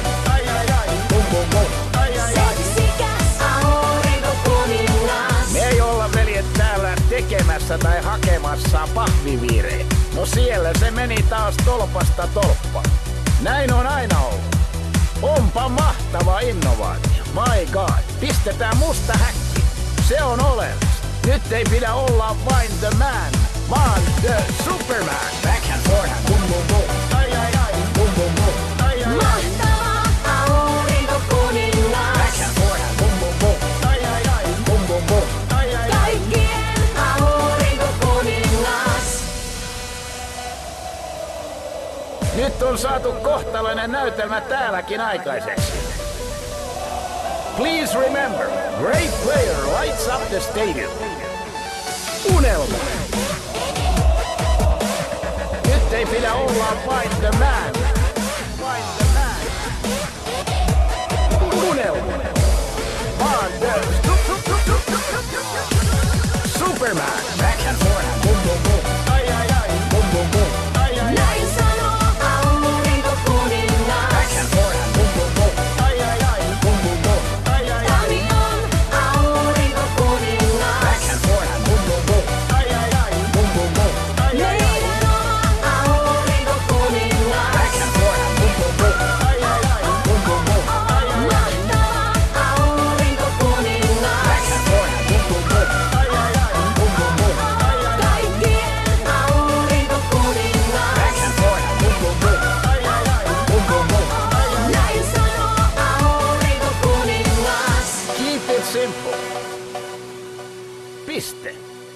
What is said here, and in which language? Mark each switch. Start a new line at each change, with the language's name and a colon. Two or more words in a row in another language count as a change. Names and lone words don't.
Finnish: Ai ai ai, boom boom boom. Ai ai ai. Seksikäs aurinkokuningas. Me ei olla veljet täällä tekemässä tai hakemassa pahviviirejä. No siellä se meni taas tolpasta tolppaan. Näin on aina ollut. Onpa mahtava innovaatio.
English: My god.
Finnish: Pistetään musta häkki. Se on oleellista. Nyt ei pidä olla vain
English: the man,
Finnish: vaan
English: the superman. Backhand, forehand, boom boom boom. Ai ai ai, boom boom boom. Ai ai ai.
Finnish: Mahtava aurinkokuningas.
English: Backhand, forehand, boom boom boom. Ai ai ai, boom boom boom. Ai ai ai.
Finnish: Kaikkien aurinkokuningas. Nyt on saatu kohtalainen näytelmä täälläkin aikaiseksi.
English: Please remember, great player lights up the stadium.
Finnish: Unelma. Nyt ei pidä olla vain
English: the man. Vain the man.
Finnish: Unelma.
English: Vaan the superman. Backhand, forehand, boom boom boom. Ai ai ai, boom boom boom. Ai ai ai.
Finnish: Näin sanoo aurinkokuningas.
English: Backhand, forehand, boom boom boom. Ai ai ai, boom boom boom. Ai ai ai.
Finnish: Tami on aurinkokuningas.
English: Backhand, forehand, boom boom boom. Ai ai ai, boom boom boom. Ai ai ai.
Finnish: Meidän oma aurinkokuningas.
English: Backhand, forehand, boom boom boom. Ai ai ai, boom boom boom. Ai ai ai.
Finnish: Mahtava aurinkokuningas.
English: Backhand, forehand, boom boom boom. Ai ai ai, boom boom boom. Ai ai ai.
Finnish: Kaikkien aurinkokuningas.
English: Backhand, forehand, boom boom boom. Ai ai ai, boom boom boom. Ai ai ai.
Finnish: Näin sanoo aurinkokuningas.
English: Keep it simple.
Finnish: Piste.